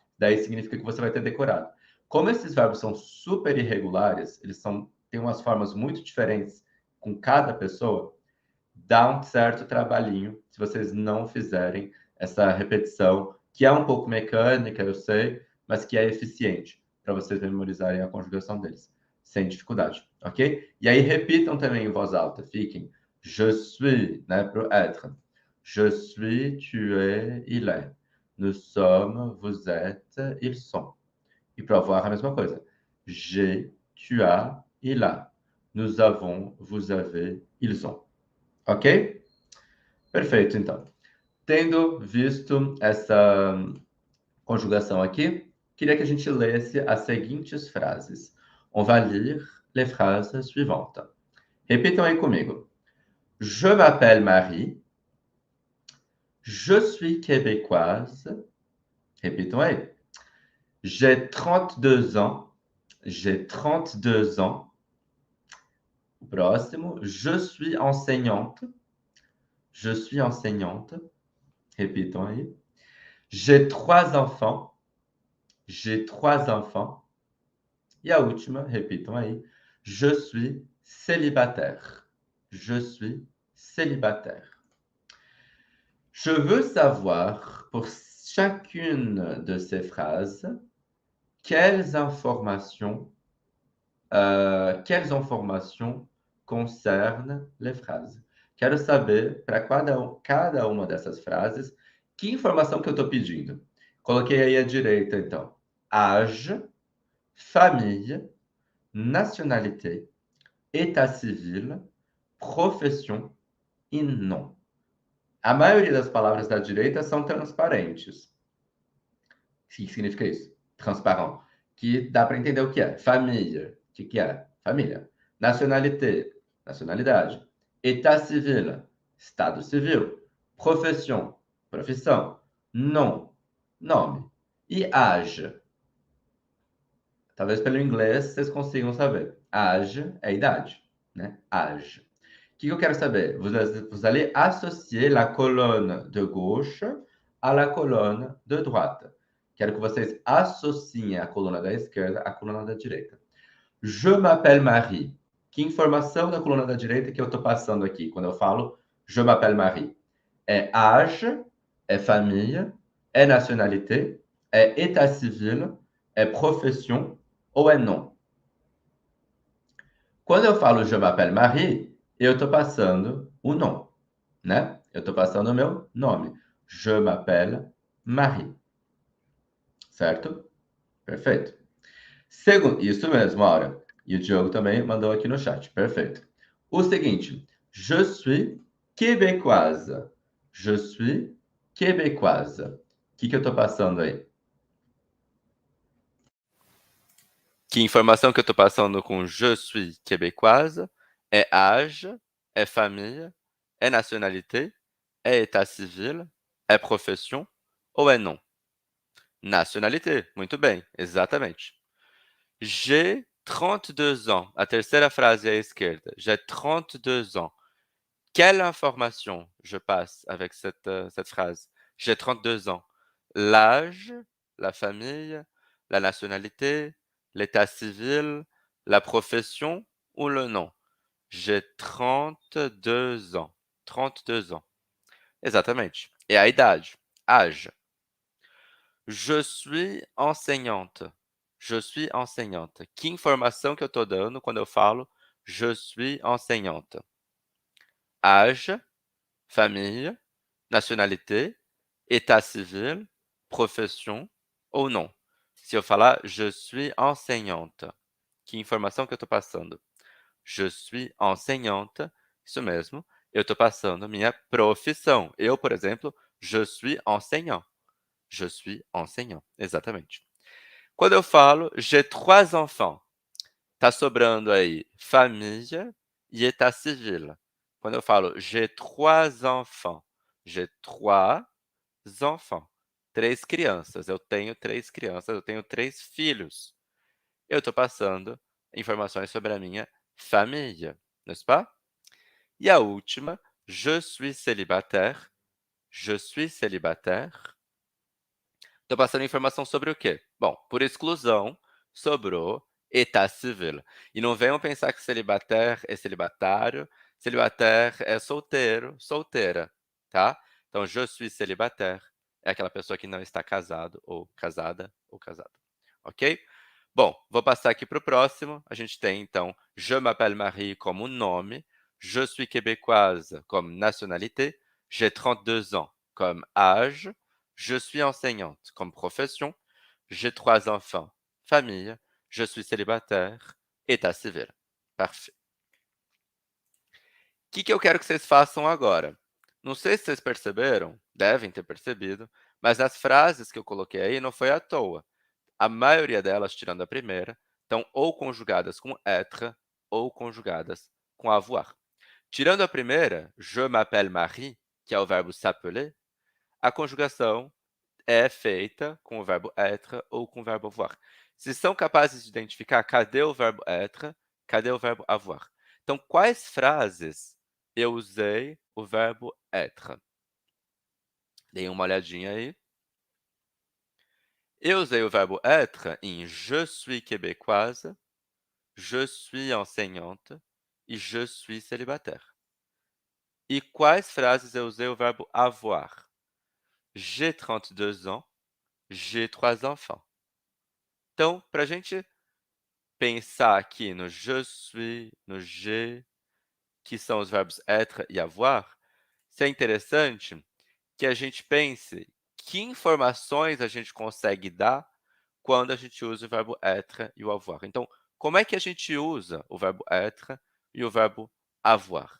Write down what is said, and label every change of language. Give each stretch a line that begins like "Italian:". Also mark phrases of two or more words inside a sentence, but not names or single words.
Portuguese: Daí significa que você vai ter decorado. Como esses verbos são super irregulares, têm umas formas muito diferentes com cada pessoa, dá um certo trabalhinho se vocês não fizerem essa repetição, que é um pouco mecânica, eu sei, mas que é eficiente para vocês memorizarem a conjugação deles, sem dificuldade, ok? E aí repitam também em voz alta, fiquem
French: je suis,
Portuguese: né, pro être.
French: Je suis, tu es, il est. Nous sommes, vous êtes, ils sont.
Portuguese: E para avoir a mesma coisa.
French: J'ai, tu as, il a. Nous avons, vous avez, ils ont.
Portuguese: Ok? Perfeito, então. Tendo visto essa conjugação aqui, queria que a gente lesse as seguintes frases.
French: On va lire les phrases suivantes.
Portuguese: Repitam aí comigo.
French: Je m'appelle Marie. Je suis québécoise.
Portuguese: Repitam aí.
French: J'ai 32 ans. J'ai 32 ans.
Portuguese: O próximo.
French: Je suis enseignante. Je suis enseignante.
Portuguese: Repitam aí.
French: J'ai 3 enfants. J'ai 3 enfants.
Portuguese: E a última, repitam aí.
French: Je suis célibataire. Je suis célibataire. Je veux savoir, pour chacune de ces phrases, quelles informations concernent les phrases.
Portuguese: Quero saber, para cada uma dessas frases, que informação que eu estou pedindo. Coloquei aí à direita, então.
French: Âge, famille, nationalité, état civil, profession e nom.
Portuguese: A maioria das palavras da direita são transparentes. O que significa isso? Transparent. Que dá para entender o que é. Família. O que é? Família. Nationalité. Nacionalidade.
French: État civil.
Portuguese: Estado civil.
French: Profession. Profissão. Nom.
Portuguese: Nome. E âge. Talvez pelo inglês vocês consigam saber. Âge é idade, né? Âge. O que eu quero saber?
French: Vous allez associer la colonne de gauche à la colonne de droite.
Portuguese: Quero que vocês associem a coluna da esquerda à coluna da direita.
French: Je m'appelle Marie.
Portuguese: Que informação da coluna da direita que eu estou passando aqui quando eu falo
French: je m'appelle Marie?
Portuguese: É âge, é famille, é nationalité, é
French: état civil,
Portuguese: é profession ou é nom? Quando eu falo
French: je m'appelle Marie,
Portuguese: eu estou passando o nom, né? Eu estou passando o meu nome.
French: Je m'appelle Marie.
Portuguese: Certo? Perfeito. Segundo, isso mesmo, Aura. E o Diogo também mandou aqui no chat. Perfeito. O seguinte,
French: je suis québécoise. Je suis québécoise.
Portuguese: O que eu estou passando aí? Que informação que eu estou passando com
French: je suis québécoise
Portuguese: é âge, é famille, é nationalité, é
French: état civil,
Portuguese: é profession ou é nom? Nationalité, muito bem, exatamente.
French: J'ai 32 ans.
Portuguese: A terceira frase à esquerda.
French: J'ai 32 ans. Quelle information je passe avec cette phrase? J'ai 32 ans. L'âge, la famille, la nationalité, l'état civil, la profession ou le nom? J'ai 32 ans. 32 ans.
Portuguese: Exatamente. E a idade? Âge.
French: Je suis enseignante. Je suis enseignante.
Portuguese: Que informação que eu estou dando quando eu falo
French: je suis enseignante? Âge, famille, nationalité, état civil, profession ou non?
Portuguese: Se eu falar
French: je suis enseignante,
Portuguese: que informação que eu estou passando?
French: Je suis enseignante,
Portuguese: isso mesmo, eu estou passando minha profissão. Eu, por exemplo,
French: je suis enseignant. Je suis enseignant,
Portuguese: exatamente. Quando eu falo
French: j'ai 3 enfants,
Portuguese: tá sobrando aí família e
French: état civil.
Portuguese: Quando eu falo
French: j'ai 3 enfants, j'ai 3 enfants,
Portuguese: 3 crianças, eu tenho 3 crianças, eu tenho 3 filhos. Eu estou passando informações sobre a minha família,
French: n'est-ce pas?
Portuguese: E a última,
French: je suis célibataire, je suis célibataire.
Portuguese: Estou passando informação sobre o quê? Bom, por exclusão, sobrou
French: état civil.
Portuguese: E não venham pensar que célibataire é celibatário, célibataire é solteiro, solteira, tá? Então,
French: je suis célibataire
Portuguese: é aquela pessoa que não está casado ou casada, ok? Bom, vou passar aqui para o próximo. A gente tem, então,
French: je m'appelle Marie
Portuguese: como nome,
French: je suis québécoise comme nationalité, j'ai 32 ans comme âge, je suis enseignante comme profession, j'ai 3 enfants, famille, je suis célibataire, état civil. Parfait.
Portuguese: O que eu quero que vocês façam agora? Não sei se vocês perceberam, devem ter percebido, mas as frases que eu coloquei aí não foi à toa. A maioria delas, tirando a primeira, estão ou conjugadas com être ou conjugadas com avoir. Tirando a primeira,
French: je m'appelle Marie,
Portuguese: que é o verbo s'appeler, a conjugação é feita com o verbo être ou com o verbo avoir. Vocês são capazes de identificar cadê o verbo être, cadê o verbo avoir? Então, quais frases eu usei o verbo être? Deem uma olhadinha aí. Eu usei o verbo être em
French: je suis québécoise, je suis enseignante
Portuguese: e
French: je suis célibataire.
Portuguese: E quais frases eu usei o verbo avoir?
French: J'ai 32 ans, j'ai 3 enfants.
Portuguese: Então, para a gente pensar aqui no
French: je suis,
Portuguese: no j'ai, que são os verbos être e avoir, isso é interessante que a gente pense que informações a gente consegue dar quando a gente usa o verbo être e o avoir. Então, como é que a gente usa o verbo être e o verbo avoir?